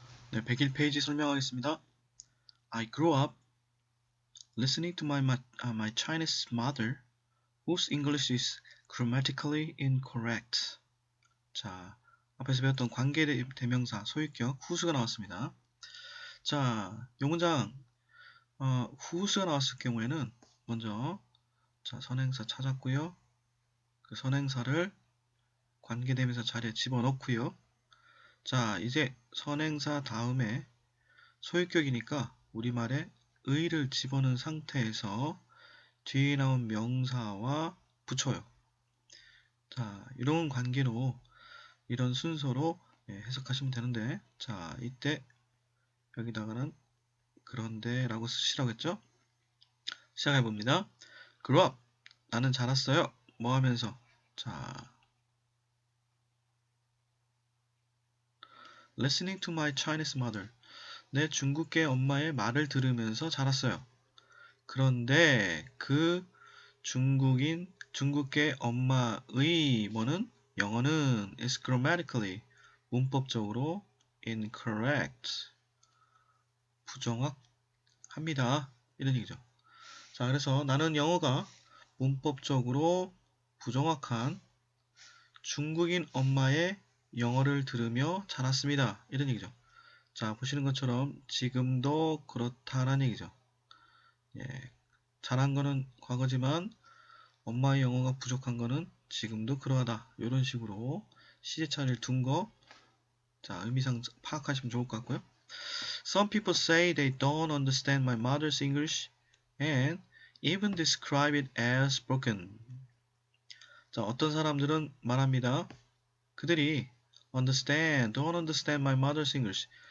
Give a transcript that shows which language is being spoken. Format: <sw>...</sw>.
<ko>네, 101페이지 설명하겠습니다.</ko> <en>I grew up listening to my Chinese mother, whose English is grammatically incorrect.</en> <ko>자, 앞에서 배웠던 관계대명사, 소유격, whose가 나왔습니다. 자, 이 문장 whose가 나왔을 경우에는 먼저 자, 선행사 찾았고요. 그 선행사를 관계대명사 자리에 집어넣고요. 자, 이제 선행사 다음에 소유격이니까 우리말에 의를 집어넣은 상태에서 뒤에 나온 명사와 붙여요. 자, 이런 관계로 이런 순서로 해석하시면 되는데, 자, 이때 여기다가는 그런데 라고 쓰시라고 했죠? 시작해 봅니다.</ko> <en>Grew up.</en> <ko>나는 자랐어요. 뭐 하면서?</ko> <en>자, listening to my Chinese mother.</en> <ko>내 중국계 엄마의 말을 들으면서 자랐어요. 그런데 그 중국계 엄마의 뭐는 영어는</ko> <en>is grammatically</en> <ko>문법적으로 incorrect 부정확합니다. 이런 얘기죠. 자, 그래서 나는 영어가 문법적으로 부정확한 중국인 엄마의 영어를 들으며 자랐습니다. 이런 얘기죠. 자, 보시는 것처럼 지금도 그렇다라는 얘기죠. 예, 잘한 거는 과거지만 엄마의 영어가 부족한 거는 지금도 그러하다. 이런 식으로 시제차를 둔 거, 자, 의미상 파악하시면 좋을 것 같고요.</ko> <en>Some people say they don't understand my mother's English and even describe it as broken.</en> <ko>자, 어떤 사람들은 말합니다. 그들이</ko> <en>don't understand my mother's English.</en>